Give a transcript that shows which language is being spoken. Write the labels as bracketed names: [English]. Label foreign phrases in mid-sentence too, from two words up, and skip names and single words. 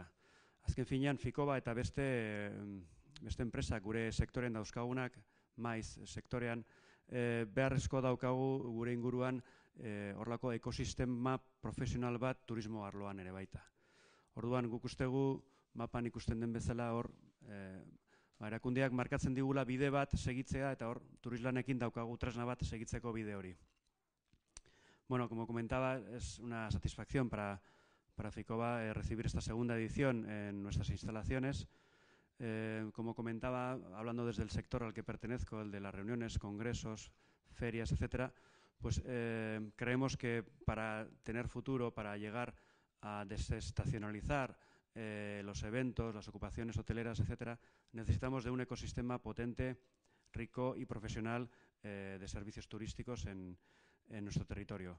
[Basque] Azken finean, Ficoba eta beste enpresak gure sektoren dauzkagunak, maiz sektorean, beharrezko daukagu gure inguruan horrelako ekosistema profesional bat turismo arloan ere baita. Orduan guk ustegu, mapan ikusten den bezala hor, erakundeak markatzen digula bide bat segitzea eta hor Turislanekin daukagu tresna bat segitzeko bide hori. [Spanish] Como comentaba, es una satisfacción para Ficoba recibir esta segunda edición en nuestras instalaciones. Como comentaba, hablando desde el sector al que pertenezco, el de las reuniones, congresos, ferias, etcétera, pues creemos que para tener futuro, para llegar a desestacionalizar los eventos, las ocupaciones hoteleras, etcétera, necesitamos de un ecosistema potente, rico y profesional de servicios turísticos en nuestro territorio.